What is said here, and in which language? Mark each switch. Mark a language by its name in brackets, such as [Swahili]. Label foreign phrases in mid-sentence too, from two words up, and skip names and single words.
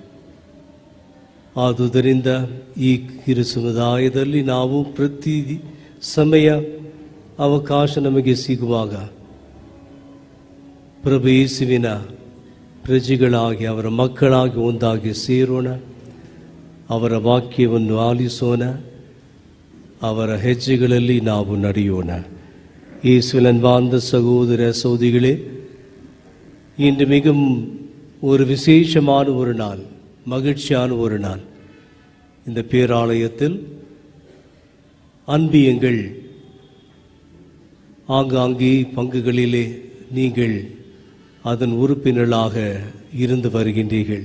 [Kannada] ಆದುದರಿಂದ ಈ ಕಿರು ಸಮುದಾಯದಲ್ಲಿ ನಾವು ಪ್ರತಿ ಸಮಯ ಅವಕಾಶ ನಮಗೆ ಸಿಗುವಾಗ ಪ್ರಭು ಯೇಸುವಿನ ಪ್ರಜೆಗಳಾಗಿ ಅವರ ಮಕ್ಕಳಾಗಿ ಒಂದಾಗಿ ಸೇರೋಣ, ಅವರ ವಾಕ್ಯವನ್ನು ಆಲಿಸೋಣ, ಅವರ ಹೆಜ್ಜೆಗಳಲ್ಲಿ ನಾವು ನಡೆಯೋಣ. [Tamil] இயேசுவின் அன்பார்ந்த சகோதர சகோதரிகளே, இன்று மிகவும் ஒரு விசேஷமான ஒரு நாள், மகிழ்ச்சியான ஒரு நாள். இந்த பேராலயத்தில் அன்பியங்கள் ஆங்காங்கே பங்குகளிலே நீங்கள் அதன் உறுப்பினர்களாக இருந்து வருகின்றீர்கள்.